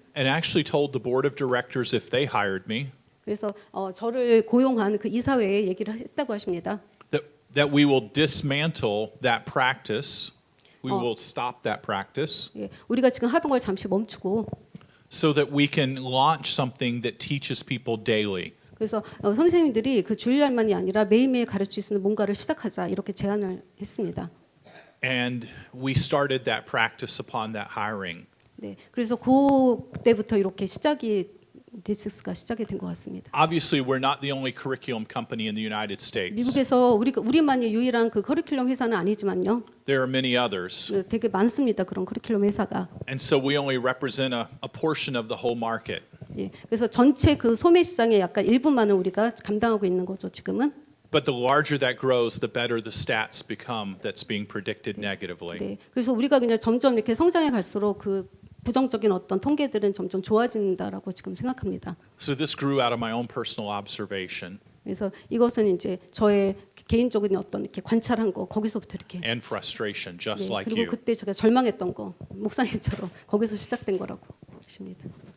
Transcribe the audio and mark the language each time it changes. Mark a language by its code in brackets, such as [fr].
[en] And actually told the board of directors if they hired me, [ko] 그래서 저를 고용한 그 이사회에 얘기를 했다고 하십니다. [en] That we will dismantle that practice. We will stop that practice [ko] 예, 우리가 지금 하던 걸 잠시 멈추고 [en] so that we can launch something that teaches people daily. [ko] 그래서 선생님들이 그 주일날만이 아니라 매일매일 가르칠 수 있는 뭔가를 시작하자 이렇게 제안을 했습니다. [en] And we started that practice upon that hiring. [ko] 네, 그래서 그때부터 이렇게 D6가 시작이 된 것 같습니다. [en] Obviously, we're not the only curriculum company in the United States. [ko] 미국에서 우리만이 유일한 그 커리큘럼 회사는 아니지만요. [en] There are many others. [ko] 네, 되게 많습니다. 그런 커리큘럼 회사가. [en] And so we only represent a portion of the whole market. [ko] 예, 그래서 전체 그 소매 시장의 약간 일부만을 우리가 감당하고 있는 거죠. 지금은. [en] But the larger that grows, the better the stats become that's being predicted negatively. [ko] 네, 그래서 우리가 그냥 점점 이렇게 성장해 갈수록 그 부정적인 어떤 통계들은 점점 좋아진다라고 지금 생각합니다. [en] So this grew out of my own personal observation [ko] 그래서 이것은 이제 저의 개인적인 어떤 이렇게 관찰한 거 거기서부터 이렇게 [en] and frustration, just [ko] 네, [en] like [ko] 그리고 그때 제가 절망했던 거 목사님처럼 거기서 시작된 거라고 하십니다.